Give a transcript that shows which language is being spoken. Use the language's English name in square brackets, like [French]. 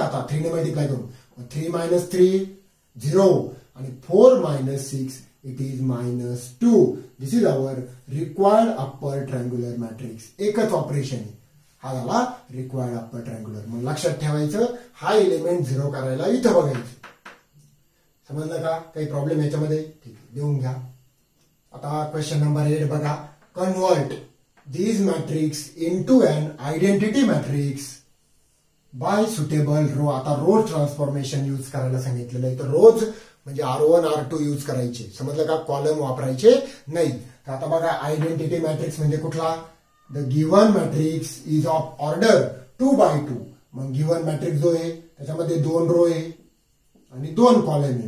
[Marathi] आता 3 ने मल्टिप्लाय करू. 3 मायनस 3 0 आणि 4 minus 6 it is -2. [English] This is our required upper triangular matrix. [Marathi] एकच ऑपरेशन आहे. हा झाला रिक्वायर्ड अप्पर ट्रायंग्युलर. मग लक्षात ठेवायचं, हा इलेमेंट 0 करायला इथं बघायचं. समजलं का? काही प्रॉब्लेम याच्यामध्ये? ठीक आहे, देऊन घ्या. आता क्वेश्चन नंबर 8 बघा. [English] Convert these matrix into an identity matrix by suitable row. [Marathi] आता रो ट्रान्सफॉर्मेशन यूज करायला सांगितलेलं आहे. तर रोज म्हणजे R1 R2 यूज करायचे. समजलं का? कॉलम वापरायचे नाही. तर आता बघा, आयडेंटिटी मॅट्रिक्स म्हणजे कुठला? [English] The given matrix is of order 2x2. [Marathi] मग गिव्हन मॅट्रिक्स जो आहे त्याच्यामध्ये 2 रो आहे आणि 2 कॉलम आहे.